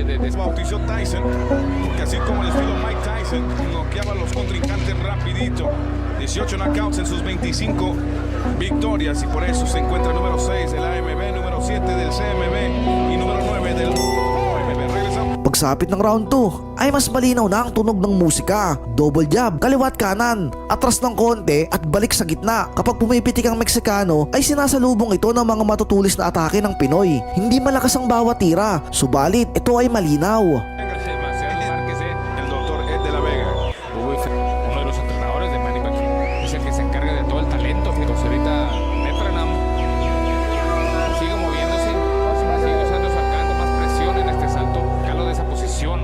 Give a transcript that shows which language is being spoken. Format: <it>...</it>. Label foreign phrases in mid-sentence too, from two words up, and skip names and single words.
<es>Bautizó Tyson, porque así como el estilo Mike Tyson, noqueaba a los contrincantes rapidito. 18 knockouts en sus 25 victorias y por eso se encuentra número 6 del AMB, número 7 del CMB y número 9 del OMB. Regresamos.</es> <tl>Pagsapit ng round 2 ay mas malinaw na ang tunog ng musika. Double jab, kaliwat kanan, atras ng konti at balik sa gitna. Kapag pumipitik ang Meksikano ay sinasalubong ito ng mga matutulis na atake ng Pinoy. Hindi malakas ang bawat tira, subalit ito ay malinaw.</tl> <es>El doctor Ed de la Vega. Uno de los entrenadores de Manny Pacquiao es el que se encarga de todo el talento. Pues ahorita Mepranum sigue moviéndose, sigue usando su alcance, más presión en este salto, calo de esa posición.</es>